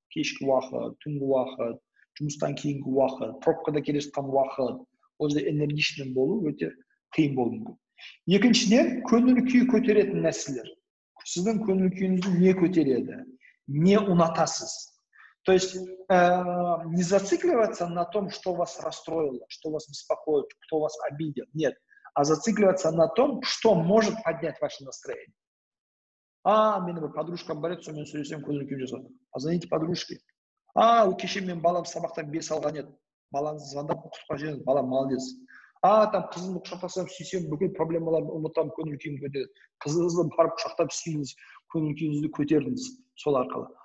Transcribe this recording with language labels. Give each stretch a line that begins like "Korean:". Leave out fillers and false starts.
Kazakh: Кешкі уақыт, түнгі уақыт, жұмыстан кейінгі уақыт, пробкада келе жатқан уақыт, ол жерде энергичный болу өте қиын болуы мүмкін. Екіншіден, көңіл күй көтеретін нәрселер. Сіздің көңіл күйіңізді не көтереді, не ұнатасыз.
Russian: То есть не зацикливаться на том, что вас расстроило, что вас беспокоит, кто вас обидел. Нет. А зацикливаться на том, что может поднять ваше настроение.
Kazakh: Менің бір подружкам бар еді, сонымен сөйлесем, көңіл күйім жасады.
Russian: Позвоните подружке.
Kazakh: Кеше мен балам сабақтан 5 алған еді. Балаңызды звондап құттықтап жіберіңіз, балам молодец. Там қызымды құшақтасам, сүйсем, бүкіл проблемаларды ұмытам, көңіл күйім көтереді. Қызыңызды барып құшақтап сүйіңіз, көңіл күйіңізді көтердіңіз сол арқылы.